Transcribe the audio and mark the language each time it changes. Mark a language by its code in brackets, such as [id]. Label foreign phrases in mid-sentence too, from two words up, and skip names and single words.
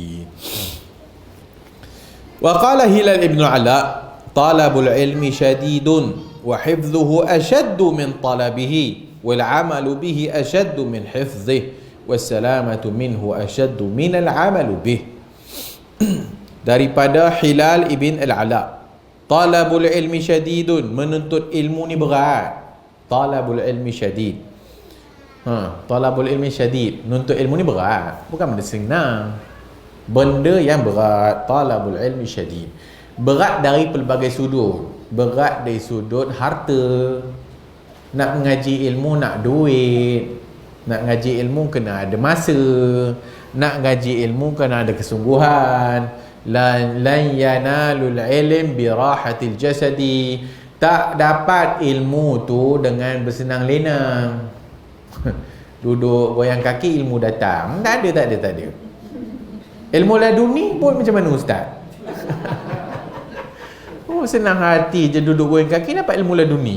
[ar] وقال هلال بن علاء طلب العلم شديد وحفظه أشد من طلبه والعمل به أشد من حفظه والسلامة منه أشد من العمل به. [ms] Daripada Hilal ibn al-Ala, [ar] طلب العلم شديد, [ms] menuntut ilmu ni berat. [ar] طلب العلم شديد. طلب العلم شديد, [ms] menuntut ilmu ni berat, bukan benda senang. Benda yang berat. [ar] طلب العلم شديد, [ms] berat dari pelbagai sudut. Berat dari sudut harta. Nak mengaji ilmu nak duit. Nak ngaji ilmu kena ada masa. Nak ngaji ilmu kena ada kesungguhan. [ar] لن ينال العلم براحة الجسد. [ms] Tak dapat ilmu tu dengan bersenang lenang. Duduk goyang kaki ilmu datang. Tak ada. Ilmu laduni pun macam mana ustaz? Senang hati je duduk goyang kaki dapat ilmu laduni.